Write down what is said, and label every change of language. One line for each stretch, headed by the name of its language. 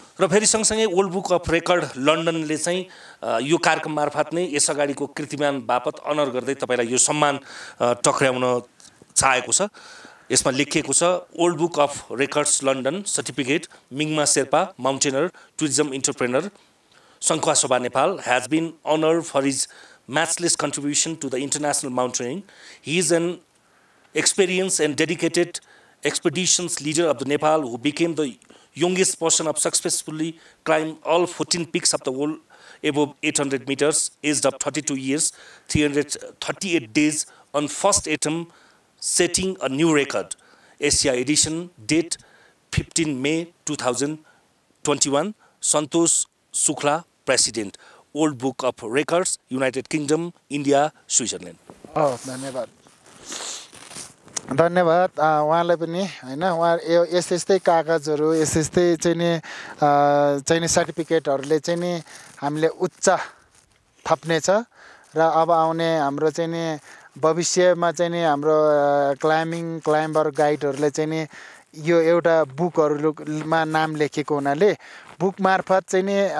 Nepali: र फेरि सँगसँगै ओल्ड बुक अफ रेकर्ड लन्डनले चाहिँ यो कार्यक्रम मार्फत नै यस अगाडिको कीर्तिमान बापत अनर गर्दै तपाईँलाई यो सम्मान टक्र्याउन चाहेको छ। यसमा लेखिएको छ
English: Old book of records London certificate मिङमा Sherpa माउन्टेनर tourism entrepreneur Sankhwa Sobha Nepal has been honored for his matchless contribution to the international mountaineering. He is an experienced and dedicated expeditions leader of the Nepal who became the youngest person of successfully climb all 14 peaks of the world above 800 meters, aged of 32 years, 338 days on first attempt, setting a new record. Asia edition, date 15 May 2021, Santosh Sukla, President, Old Book of Records, United Kingdom, India, Switzerland.
Nepali: धन्यवाद धन्यवाद उहाँलाई पनि हैन। उहाँ यस्तै कागजहरू यस्तै चाहिँ नि सर्टिफिकेटहरूले चाहिँ नि हामीले उच्च थप्ने छ। र अब आउने हाम्रो चाहिँ नि भविष्यमा चाहिँ नि हाम्रो क्लाइम्बर गाइडहरूले चाहिँ नि यो एउटा बुकहरुमा नाम लेखेको हुनाले बुक मार्फत चाहिँ नि